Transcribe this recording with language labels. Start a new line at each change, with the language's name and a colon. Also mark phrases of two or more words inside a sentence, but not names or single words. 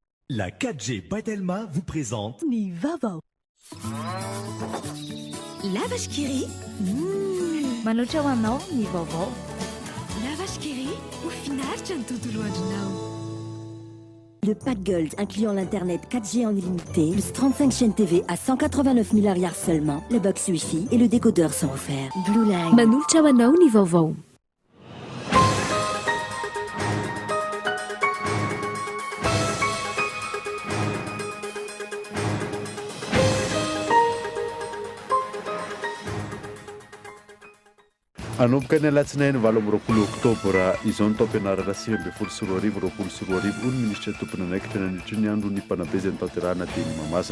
French: La 4G Batelma vous présente
Malagasy: Ni Vavao.
French: La vache qui rit.
Malagasy: Manoatra ho anao ny vaovao.
French: La vache qui rit. Au final, tu as tout loin de nous. Le pack Gold incluant l'internet 4G en illimité, plus 35 chaînes TV à 189 milliards seulement, la box Wi-Fi et le décodeur sont offerts.
English: Blue Line.
Malagasy: Manoatra ho anao ny vaovao. Anomboka ny alatsinainy 20 oktobra izao ny taom-pianarana 2024 ny ministra tompony anaikitra nandritra ny andro ny mpanabezany tanterahana teny Mahamasina.